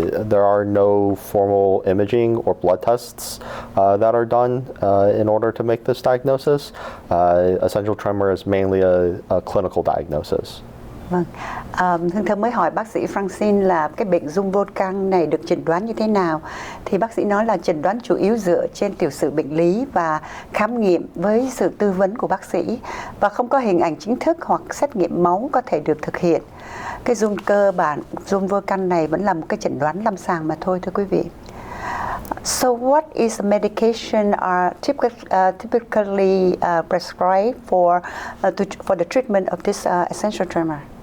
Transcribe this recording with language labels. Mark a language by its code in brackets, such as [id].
[en] There are no formal imaging or blood tests that are done in order to make this diagnosis. Essential tremor is mainly a clinical diagnosis. [vi] Vâng, Hương Thơm mới hỏi bác sĩ Francine là cái bệnh rung vô căn này được chẩn đoán như thế nào. Thì bác sĩ nói là chẩn đoán chủ yếu dựa trên tiểu sử bệnh lý và khám nghiệm với sự tư vấn của bác sĩ, và không có hình ảnh chính thức hoặc xét nghiệm máu có thể được thực hiện. Cái rung cơ bản, rung vô căn này vẫn là một cái chẩn đoán lâm sàng mà thôi, thưa quý vị. [en] So what is the medication are typically prescribed for the treatment of this essential tremor?